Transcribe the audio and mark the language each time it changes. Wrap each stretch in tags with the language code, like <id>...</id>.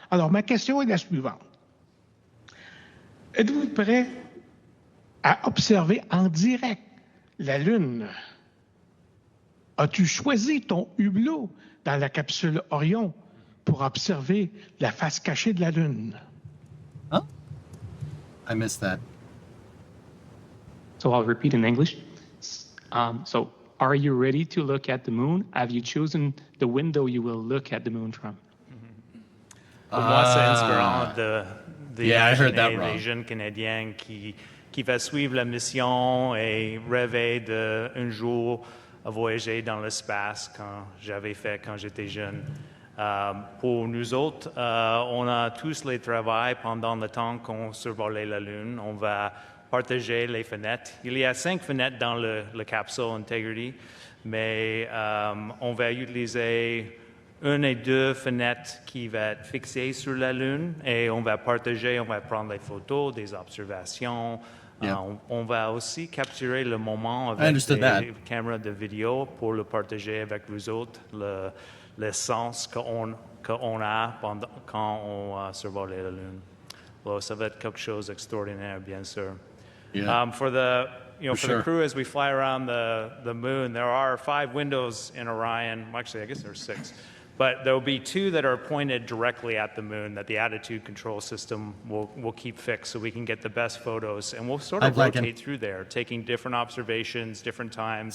<fr>Alors, ma question est la suivante. Êtes-vous prêt à observer en direct la Lune? As-tu choisi ton hublot dans la capsule Orion pour observer la face cachée de la Lune?</fr> <en>Huh? I missed that. So I'll repeat in English. So are you ready to look at the moon? Have you chosen the window you will look at the moon from?</en> <fr>Pour moi, c'est inspirant de</fr> <en>yeah, I heard that</en> <fr>des</fr> <en>wrong.</en> <fr>jeunes Canadiens qui va suivre la mission et rêver d'un jour voyager dans l'espace quand j'étais jeune. Pour nous autres, on a tous les travaux pendant le temps qu'on survolait la Lune. On va partager les fenêtres. Il y a 5 fenêtres dans le capsule Integrity, mais on va utiliser une et 2 fenêtres qui vont être fixées sur la Lune et on va partager, on va prendre les photos, des observations.</fr> <en>Yeah.</en> <fr>On va aussi capturer le moment avec des caméras de vidéo pour le partager avec vous autres, le sens qu'on a quand on survole la Lune. Alors, ça va être quelque chose d'extraordinaire, bien sûr.</fr> <en>Yeah. For the sure. crew, as we fly around the moon, there are 5 windows in Orion. Actually, I guess there's 6. But there will be 2 that are pointed directly at the moon that the attitude control system will keep fixed so we can get the best photos. And we'll sort of rotate through there, taking different observations, different times,</en>